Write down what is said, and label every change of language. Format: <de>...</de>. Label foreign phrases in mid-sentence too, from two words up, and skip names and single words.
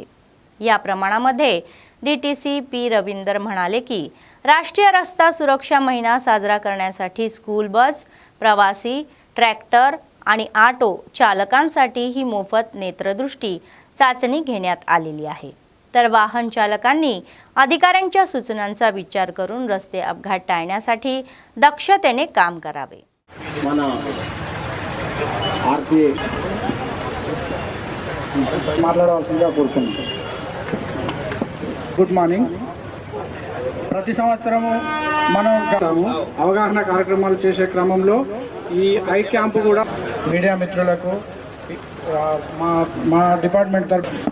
<mr>या प्रमाणामध्ये DTC पी रवींदर म्हणाले की राष्ट्रीय रस्ता सुरक्षा महिना साजरा करण्यासाठी</mr> <en>school bus,</en> <mr>प्रवासी, ट्रॅक्टर आणि ऑटो चालकांसाठी ही मोफत नेत्रदृष्टी चाचणी घेण्यात आलेली आहे. तर वाहन चालकांनी अधिकाऱ्यांच्या सूचनांचा विचार करून रस्ते अपघात टाळण्यासाठी दक्षतेने काम करावे.</mr> <te>మాట్లాడవలసిందిగా కోరుతున్నాం.</te> <en>good morning.</en> <te>ప్రతి సంవత్సరము మనం అవగాహన కార్యక్రమాలు చేసే క్రమంలో ఈ</te> <en>eye camp</en> <te>కూడా మీడియా మిత్రులకు మా డిపార్ట్మెంట్ తరఫు</te>